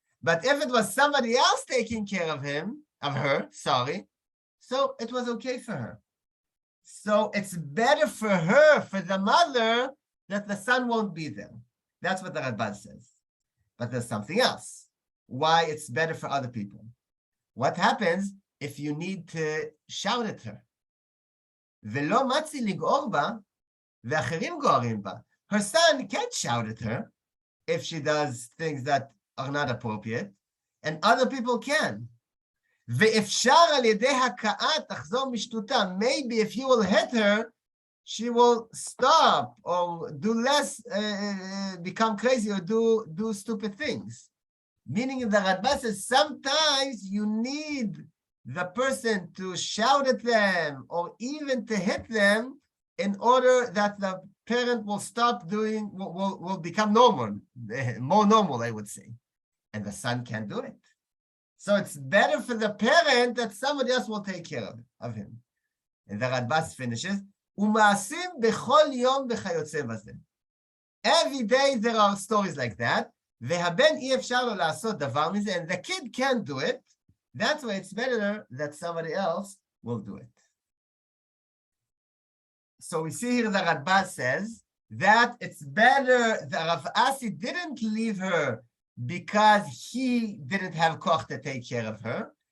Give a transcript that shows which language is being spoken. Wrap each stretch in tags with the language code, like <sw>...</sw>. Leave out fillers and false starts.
<en>But if it was somebody else taking care of her, so it was okay for her. So it's better for her, for the mother, that the son won't be there. That's what the Radbaz says. But there's something else. Why it's better for other people. What happens if you need to shout at her?</en> <he>ולא מצי לגעור בה, ואחרים גוערים בה.</he> <en>Her son can't shout at her if she does things that are not appropriate, and other people can.</en> <he>ואפשר על ידי הכאה תחזור משטותה.</he> <en>Maybe if you will hit her, she will stop or do less, become crazy or do stupid things. Meaning the Radbaz says sometimes you need the person to shout at them or even to hit them in order that the parent will stop doing, will become normal, more normal, I would say. And the son can't do it. So it's better for the parent that somebody else will take care of him. And the Radbaz finishes,</en> <he>ומעשים בכל יום וכיוצא בזה.</he> <en>Every day there are stories like that,</en> <he>והבן אי אפשר לו לעשות דבר מזה,</he> <en>and the kid can't do it. That's why it's better that somebody else will do it. So we see here the Radbaz says that it's better that Rav Asi didn't leave her because he didn't have koch to take care of her.</en>